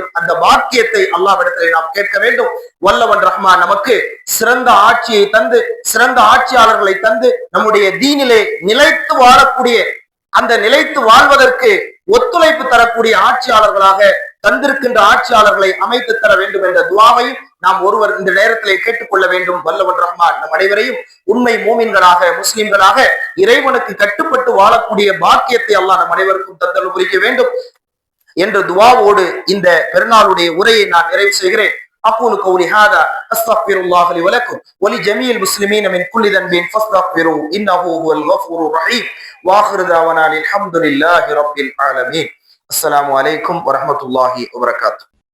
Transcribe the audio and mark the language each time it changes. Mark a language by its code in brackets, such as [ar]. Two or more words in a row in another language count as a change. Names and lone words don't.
[ta] அந்த பாக்கியத்தை அல்லாஹ்விடத்திலே நாம் கேட்க வேண்டும். வல்லவன் ரஹ்மான் நமக்கு சிறந்த ஆட்சியை தந்து, சிறந்த ஆட்சியாளர்களை தந்து, நம்முடைய தீனிலே நிலைத்து வாழக்கூடிய, அந்த நிலைத்து வாழ்வதற்கு ஒத்துழைப்பு தரக்கூடிய ஆட்சியாளர்களாக தந்திருக்கின்ற ஆட்சியாளர்களை அமைத்து தர வேண்டும் என்ற துவாவையும் நாம் ஒருவர் இந்த நேரத்திலே கேட்டுக்கொள்ள வேண்டும். வல்லவன் ரஹ்மான் நம் அனைவரையும் உண்மை மூமின்களாக, முஸ்லிம்களாக இறைவனுக்கு கட்டுப்பட்டு வாழக்கூடிய பாக்கியத்தை அல்லாஹ் நம் அனைவருக்கும் தந்தல் புரிக்க வேண்டும் என்ற துவாவோடு இந்த பெருநாளுடைய உரையை நான் நிறைவு செய்கிறேன். [ar] أقول قولي هذا أستغفر الله لي ولكم ولجميع المسلمين من كل ذنب فاستغفروه إنه هو الغفور الرحيم وآخر دعوانا الحمد لله رب العالمين. السلام عليكم ورحمة الله وبركاته.